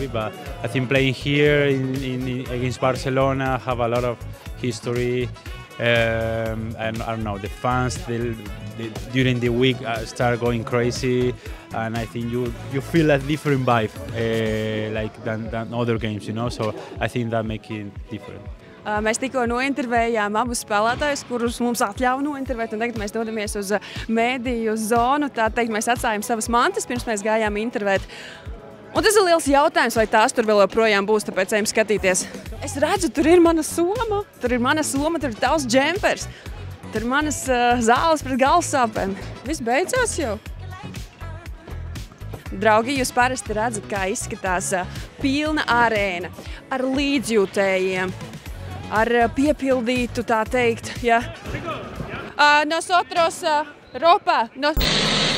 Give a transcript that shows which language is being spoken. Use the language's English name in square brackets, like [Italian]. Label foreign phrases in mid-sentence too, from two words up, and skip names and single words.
[English] But I think playing here against Barcelona have a lot of history. And I don't know, the fans during the week start going crazy, and I think you feel a different vibe like than other games, you know. So I think that makes it different. [Latvian] Mēs tikko nointervējām abus spēlētājus, kurus mums atļauj nointervēt, un tagad mēs dodamies uz mēdīju zonu. Tā teikt, mēs atstājām savas mantas, pirms mēs gājām intervēt. Un tas ir liels jautājums, vai tās tur vēl joprojām būs, tāpēc ejam skatīties. Es redzu, tur ir mana soma, tur ir tavs džempers, tur ir manas zāles pret galvasāpēm. Viss beidzās jau. Draugi, jūs parasti redzat, kā izskatās pilna arēna ar līdzjūtējiem, ar piepildītu, tā teikt, ja. [Spanish] Nosotros ropa,